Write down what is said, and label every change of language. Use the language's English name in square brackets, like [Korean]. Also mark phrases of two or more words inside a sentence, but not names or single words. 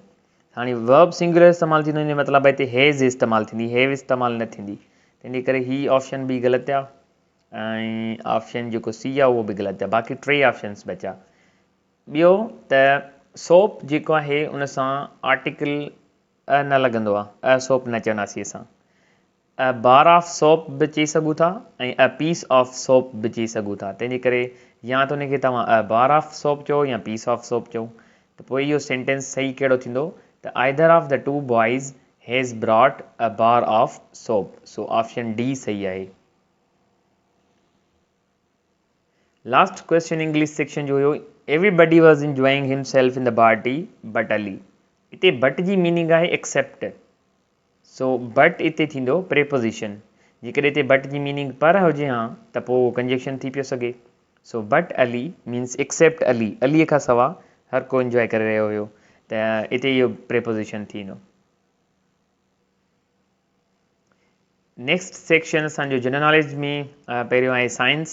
[Sindhi] हाणे [English] verb singular [Sindhi] इस्तेमालु थींदो, इन जो मतिलबु आहे हिते हेज़ इस्तेमालु थींदी, हेव इस्तेमालु न थींदी, तंहिंजे करे ही ऑप्शन बि ग़लति आहे ऐं ऑप्शन जेको सी आहे उहो बि ग़लति आहे। बाक़ी 3 ऑप्शन्स बचा। ॿियो त सोप जेको आहे उन सां आर्टिकल न लॻंदो आहे, सोप न चवंदासीं असां। [English] a bar of soap [Sindhi] बि चई सघूं था ऐं [English] a piece of soap [Sindhi] बि चई सघूं था, तंहिंजे करे या त उनखे तव्हां [English] a bar of soap [Sindhi] चओ या [English] piece of soap [Sindhi] चओ। त पोइ इहो सेंटेंस सही कहिड़ो थींदो, त [English] either of the 2 boys has brought a bar of soap. so option D [Sindhi] सही आहे। [English] last question English section [Sindhi] जो हुयो, [English] everybody was enjoying himself in the party but Ali. [Sindhi] हिते बट जी मीनिंग आहे एक्सेप्ट। [English] so but [Sindhi] हिते थींदो प्रेपोज़िशन, जेकॾहिं हिते बट जी मीनिंग पर हुजे हा त पोइ कंजक्शन थी पियो सघे। [English] so but Ali means except Ali, [Sindhi] अलीअ खां सवाइ हर को इंजॉय करे रहियो हुयो, त हिते इहो प्रेपोज़िशन थींदो। [English] next section [Sindhi] असांजो [English] general knowledge [Sindhi] में पहिरियों आहे साइंस।